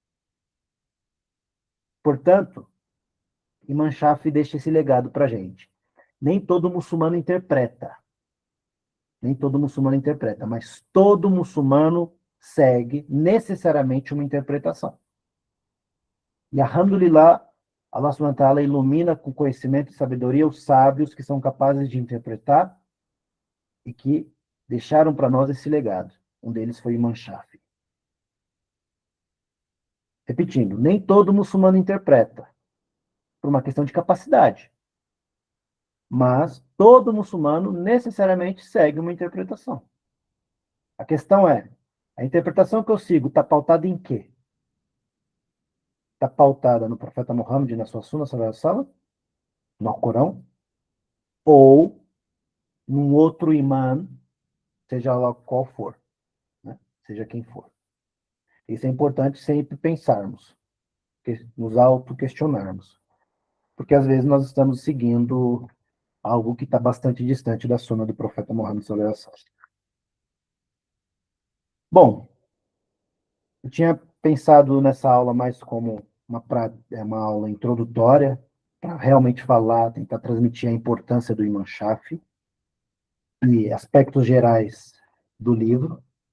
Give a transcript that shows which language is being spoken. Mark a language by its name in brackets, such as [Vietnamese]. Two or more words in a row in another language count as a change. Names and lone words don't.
[Portuguese] Portanto, Imam Shafi deixa esse legado para a gente. Nem todo muçulmano interpreta. Nem todo muçulmano interpreta, mas todo muçulmano segue necessariamente uma interpretação. E, alhamdulillah, Allah [Arabic] سبحانه وتعالى [Portuguese] ilumina com conhecimento e sabedoria os sábios que são capazes de interpretar e que deixaram para nós esse legado. Um deles foi Imam Shafi. Repetindo, nem todo muçulmano interpreta, por uma questão de capacidade. Mas todo muçulmano necessariamente segue uma interpretação. A questão é, a interpretação que eu sigo está pautada em quê? Está pautada no profeta Muhammad e na sua Sunna, [Arabic] صلى الله عليه وسلم, [Portuguese] no Alcorão, ou num outro imã, seja lá qual for, né? Seja quem for. Isso é importante sempre pensarmos, nos auto-questionarmos. Porque às vezes nós estamos seguindo algo que está bastante distante da Sunna do profeta Muhammad [Arabic] صلى الله عليه وسلم. [Portuguese] Bom, eu tinha pensado nessa aula mais como uma aula introdutória, para realmente falar, tentar transmitir a importância do Imam Shafi e aspectos gerais do livro.